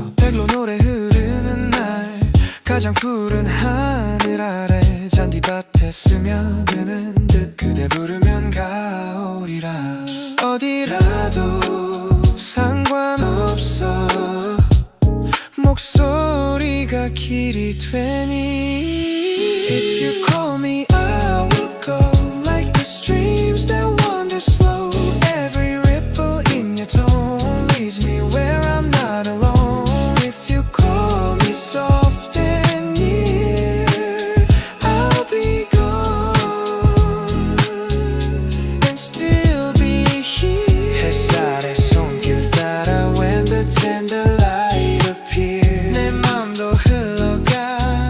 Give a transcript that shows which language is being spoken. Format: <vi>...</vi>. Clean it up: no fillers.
<ko>백로 노래 흐르는 날 가장 푸른 하늘 아래 잔디밭에 스며드는 듯 그대 부르면 가오리라. 어디라도 상관없어 목소리가 길이 되니.</ko> <en>If you call me I will go like the streams that wander slow. Every ripple in your tone leads me where I'm not alone. If you call me soft and near I'll be gone and still be here.</en> <ko>햇살의 손길 따라</ko> <en>when the tender light appears</en> <ko>내 맘도 흘러가.</ko>